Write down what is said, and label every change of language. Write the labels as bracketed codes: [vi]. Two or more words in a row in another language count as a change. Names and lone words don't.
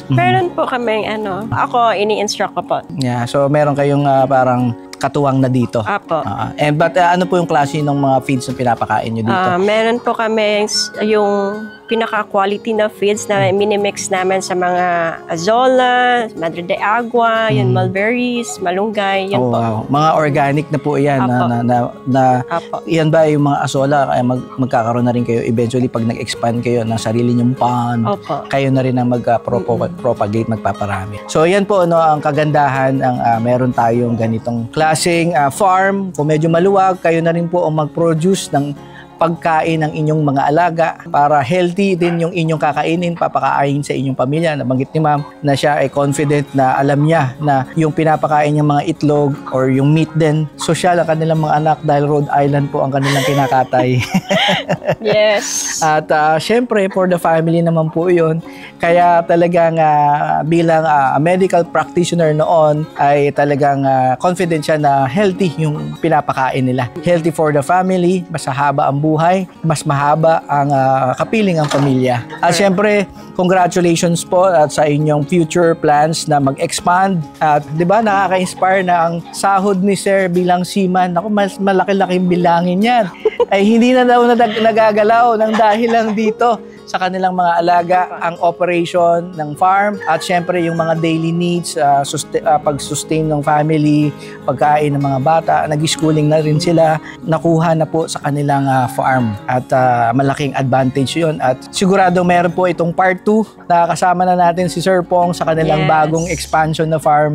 [tl] Meron po kaming ako ini-instruct ko po. Yeah, so meron kayong parang katuwang na dito. Apo. But ano po yung klase ng mga feeds na pinapakain nyo dito? Meron po kami yung pinaka-quality na feeds na minimix namin sa mga azola, madre de agua, yung mulberries, malunggay, yun po. Wow. Mga organic na po yan. Yan ba yung mga azola? Kaya magkakaroon na rin kayo eventually pag nag-expand kayo ng sarili nyong pond. Opo. Kayo na rin ang mag-propagate, magpaparami. So yan po ang kagandahan ng meron tayong ganitong klaseng farm. Kung medyo maluwag, kayo na rin po ang mag-produce ng pagkain ng inyong mga alaga para healthy din yung inyong kakainin, papakain sa inyong pamilya. Nabanggit ni ma'am na siya ay confident na alam niya na yung pinapakain niyang mga itlog or yung meat din, social ang kanilang mga anak dahil [en] Rhode Island [tl] po ang kanilang kinakatay. Yes. At syempre, [en] for the family [tl] naman po yun. Kaya talagang bilang [en] medical practitioner [tl] noon ay talagang confident siya na healthy yung pinapakain nila. [en] Healthy for the family, [tl] mas haba ang buhay, mas mahaba ang kapiling ang pamilya. At syempre, congratulations po at sa inyong [en] future plans [tl] na mag-expand. At 'di ba nakaka-inspire na ang sahod ni Sir bilang seaman. Ako, mas malaki-laking bilangin 'yan. Ay hindi na daw nagagalaw ng dahil lang dito sa kanilang mga alaga, ang operation ng farm at syempre yung mga [en] daily needs, [tl] pag-sustain ng family, pagkain ng mga bata, nag-schooling na rin sila, nakuha na po sa kanilang farm at malaking advantage yun at sigurado meron po itong part 2 na kasama na natin si Sir Pong sa kanilang bagong expansion na farm.